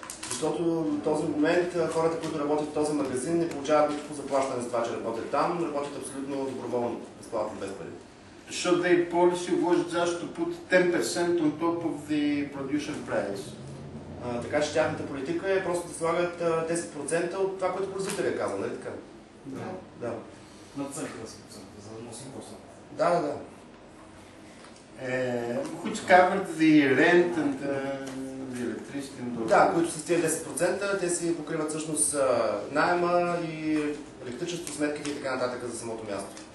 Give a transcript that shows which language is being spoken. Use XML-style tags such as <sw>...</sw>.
<bg>Защото в този момент хората, които работят в този магазин, не получават никакво заплащане за това, че работят там, работят абсолютно доброволно, безплатно, без пари.</bg> <en>So their policy was just to put 10% on top of the producer price.</en> <bg>Така че тяхната политика е просто да слагат 10% от това, което производителя е казал, нали така? Да. Надценка 10%, за да носи коса. Да.</bg> <en>Which covered the rent and the electricity and all.</en> <bg>Да, които с тези 10%, те си покриват всъщност найема и електричество, сметките и така нататък за самото място.</bg>